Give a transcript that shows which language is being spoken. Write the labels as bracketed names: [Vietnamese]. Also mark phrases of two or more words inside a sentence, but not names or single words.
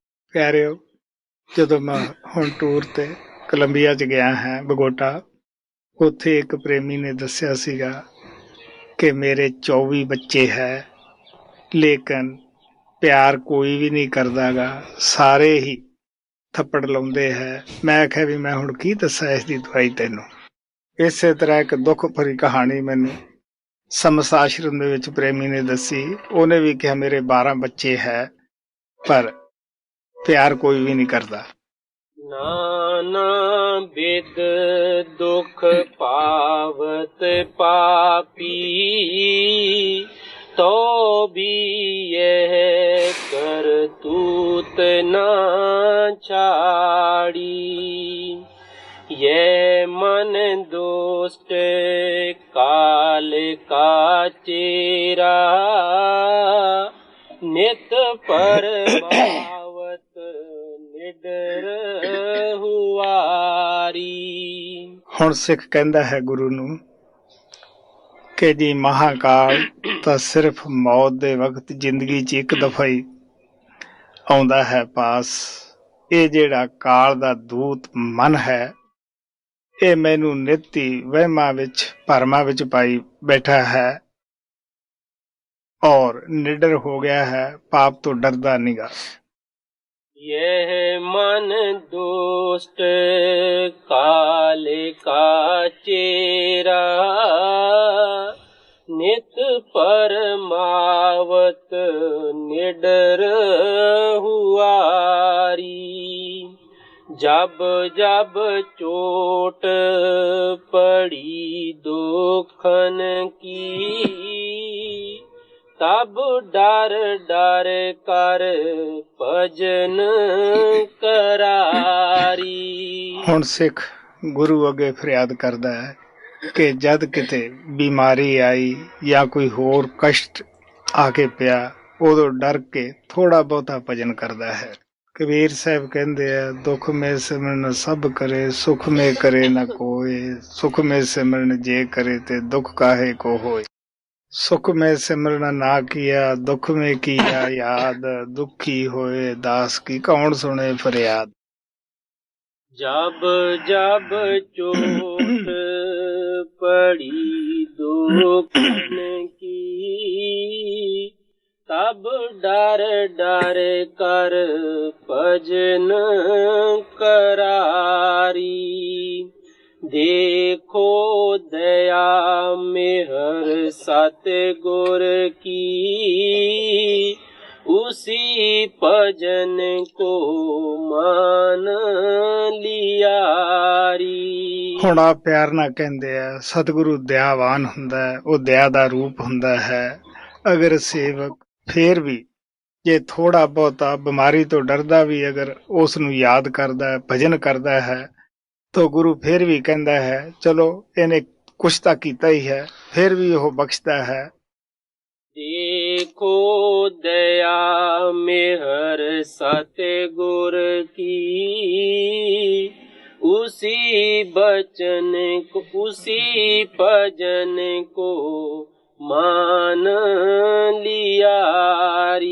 [Punjabi] ਪਿਆਰਿਓ, ਜਦੋਂ ਮੈਂ ਹੁਣ ਟੂਰ ਤੇ ਕੋਲੰਬੀਆ 'ਚ ਗਿਆ ਹਾਂ, ਬਗੋਟਾ, ਉੱਥੇ ਇੱਕ ਪ੍ਰੇਮੀ ਨੇ ਦੱਸਿਆ ਸੀਗਾ ਕਿ ਮੇਰੇ 24 ਬੱਚੇ ਹੈ, ਲੇਕਿਨ ਪਿਆਰ ਕੋਈ ਵੀ ਨਹੀਂ ਕਰਦਾਗਾ, ਸਾਰੇ ਹੀ ਥੱਪੜ ਲਾਉਂਦੇ ਹੈ। ਮੈਂ ਆਖਿਆ ਵੀ ਮੈਂ ਹੁਣ ਕੀ ਦੱਸਾਂ ਇਸ ਦੀ ਦਵਾਈ ਤੈਨੂੰ। ਇਸੇ ਤਰ੍ਹਾਂ ਇੱਕ ਦੁੱਖ ਭਰੀ ਕਹਾਣੀ ਮੈਨੂੰ ਸਮਸ ਆਸ਼ਰਮ ਦੇ ਵਿੱਚ ਪ੍ਰੇਮੀ ਨੇ ਦੱਸੀ। ਉਹਨੇ ਵੀ ਕਿਹਾ ਮੇਰੇ 12 ਬੱਚੇ ਹੈ ਪਰ ਪਿਆਰ ਕੋਈ ਵੀ ਨਹੀਂ ਕਰਦਾ। [Hindi] नाना विद दुख पावत पापी, तो भी यह करतूत ना छाड़ी। ये मन दुष्ट काल का चेरा, नित परमावत निडर हुआरी। [Punjabi] ਹੁਣ ਸਿੱਖ ਕਹਿੰਦਾ ਹੈ ਗੁਰੂ ਨੂੰ ਕਿ ਜੀ ਮਹਾਕਾਲ ਤਾਂ ਸਿਰਫ ਮੌਤ ਦੇ ਵਕਤ ਜ਼ਿੰਦਗੀ 'ਚ ਇੱਕ ਦਫਾ ਹੀ ਆਉਂਦਾ ਹੈ ਪਾਸ। ਇਹ ਜਿਹੜਾ ਕਾਲ ਦਾ ਦੂਤ ਮਨ ਹੈ ਇਹ ਮੈਨੂੰ ਨਿੱਤ ਹੀ ਵਹਿਮਾਂ ਵਿੱਚ ਭਰਮਾਂ ਵਿੱਚ ਪਾਈ ਬੈਠਾ ਹੈ ਔਰ ਨਿਡਰ ਹੋ ਗਿਆ ਹੈ, ਪਾਪ ਤੋਂ ਡਰਦਾ ਨੀਗਾ। [Hindi] यह मन दुष्ट काल का चेरा, नित परमावत निडर हुआरी। जब जब चोट पड़ी दुखन की, तब डर डर कर भजन करारी। [Punjabi] ਹੁਣ ਸਿੱਖ ਗੁਰੂ ਅੱਗੇ ਫਰਿਆਦ ਕਰਦਾ ਹੈ ਕਿ ਜਦ ਕਿਤੇ ਬਿਮਾਰੀ ਆਈ ਜਾਂ ਕੋਈ ਹੋਰ ਕਸ਼ਟ ਆ ਕੇ ਪਿਆ, ਉਦੋਂ ਡਰ ਕੇ ਥੋੜਾ ਬਹੁਤਾ ਭਜਨ ਕਰਦਾ ਹੈ। ਕਬੀਰ ਸਾਹਿਬ ਕਹਿੰਦੇ ਆ, [Hindi] दुख मे सिमरन सब करे, सुख मे करे ना कोए, सुख मे सिमरन जे करे ते दुख काहे को होए। ਸੁਖ में सिमरन ना किया, दुख में किया याद, दुखी होए दास की कौन सुने फरियाद। जब जब चोट पड़ी दुखन की, सब डर डर कर भजन करारी। देखो दया मेहर सतगुर की, उसी भजन को मान लियारी। [Punjabi] ਹੁਣ ਆ ਪਿਆਰ ਨਾਲ ਕਹਿੰਦੇ ਆ ਸਤਿਗੁਰੂ ਦਇਆਵਾਨ ਹੁੰਦਾ ਹੈ, ਉਹ ਦਇਆ ਦਾ ਰੂਪ ਹੁੰਦਾ ਹੈ। ਅਗਰ ਸੇਵਕ ਫੇਰ ਵੀ ਜੇ ਥੋੜਾ ਬਹੁਤਾ ਬਿਮਾਰੀ ਤੋਂ ਡਰਦਾ ਵੀ ਅਗਰ ਉਸ ਨੂੰ ਯਾਦ ਕਰਦਾ ਹੈ, ਭਜਨ ਕਰਦਾ ਹੈ, ਤਾਂ ਗੁਰੂ ਫੇਰ ਵੀ ਕਹਿੰਦਾ ਹੈ ਚਲੋ ਇਹਨੇ ਕੁਛ ਤਾਂ ਕੀਤਾ ਹੀ ਹੈ, ਫੇਰ ਵੀ ਉਹ ਬਖਸ਼ਦਾ ਹੈ। [Hindi] देखो दया मेहर सतगुर की, उसी बचन को उसी भजन को मान लियारी।